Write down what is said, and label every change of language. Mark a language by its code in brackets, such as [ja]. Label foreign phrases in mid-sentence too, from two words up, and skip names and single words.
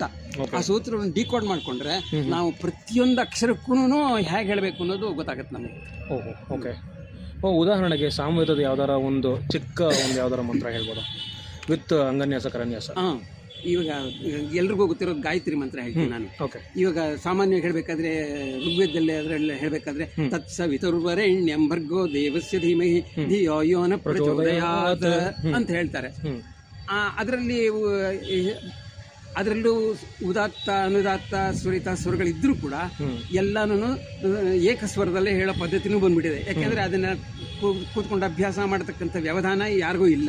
[kn] ಆ ಸೂತ್ರವನ್ನು ಡಿಕೋಡ್ ಮಾಡ್ಕೊಂಡ್ರೆ ನಾವು ಪ್ರತಿಯೊಂದು ಅಕ್ಷರಕ್ಕೂ ಹೇಗೆ ಹೇಳಬೇಕು ಅನ್ನೋದು ಗೊತ್ತಾಗತ್ತೆ ನಮಗೆ. ಓಕೆ. ಉದಾಹರಣೆಗೆ ಸಾಮವೇದದ ಯಾವ್ದಾರ ಒಂದು ಚಿಕ್ಕ ಯಾವ್ದಾರ ಮಂತ್ರ ಹೇಳ್ಬೋದಾ ವಿತ್ ಅಂಗನ್ಯಾಸ ಕರನ್ಯಾಸ? ಇವಾಗ ಎಲ್ರಿಗೂ ಗೊತ್ತಿರೋದು ಗಾಯತ್ರಿ ಮಂತ್ರ ಹೇಳ್ತೀನಿ ನಾನು. ಇವಾಗ ಸಾಮಾನ್ಯವಾಗಿ ಹೇಳ್ಬೇಕಾದ್ರೆ ಋಗ್ವೇದದಲ್ಲಿ ಅದರಲ್ಲಿ ಹೇಳ್ಬೇಕಾದ್ರೆ [sa] ತತ್ಸವಿತುರ್ವರೆಣ್ಯಂ ಭರ್ಗೋ ದೇವಸ್ಯ ಧೀಮಹಿ ಧಿಯೋ ಯೋ ನ ಪ್ರಚೋದಯಾತ್ [kn] ಅಂತ ಹೇಳ್ತಾರೆ. ಅದರಲ್ಲೂ ಉದಾತ್ತ ಅನುದಾತ್ತ ಸ್ವರಿತ ಸ್ವರಗಳಿದ್ರೂ ಕೂಡ ಎಲ್ಲಾನು ಏಕಸ್ವರದಲ್ಲೇ ಹೇಳೋ ಪದ್ಧತಿನೂ ಬಂದ್ಬಿಟ್ಟಿದೆ. ಯಾಕೆಂದ್ರೆ ಅದನ್ನ ಕೂತ್ಕೊಂಡು ಅಭ್ಯಾಸ ಮಾಡತಕ್ಕಂಥ ವ್ಯವಧಾನ ಯಾರಿಗೂ ಇಲ್ಲ.